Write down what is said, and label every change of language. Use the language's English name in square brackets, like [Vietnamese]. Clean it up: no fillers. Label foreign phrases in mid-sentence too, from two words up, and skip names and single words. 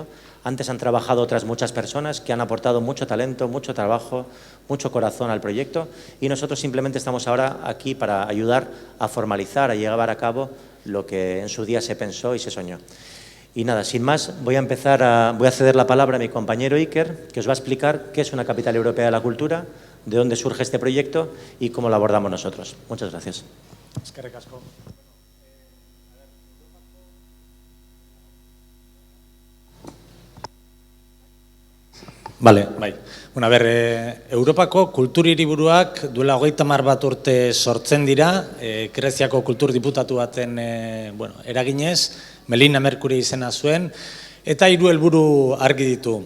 [Spanish] Antes han trabajado otras muchas personas que han aportado mucho talento, mucho trabajo, mucho corazón al proyecto y nosotros simplemente estamos ahora aquí para ayudar a formalizar, a llevar a cabo lo que en su día se pensó y se soñó. Y nada, sin más, voy a ceder la palabra a mi compañero Iker, que os va a explicar qué es una capital europea de la cultura, de dónde surge este proyecto y cómo lo abordamos nosotros. Muchas gracias. [Basque] Eskerrik asko. Vale, bai. Bueno, a ber, Europako kultur hiriburuak duela 30 bat urte sortzen dira, Greziako kultur diputatu baten eraginez, Melina Merkuri izena zuen, eta 3 helburu argi ditu.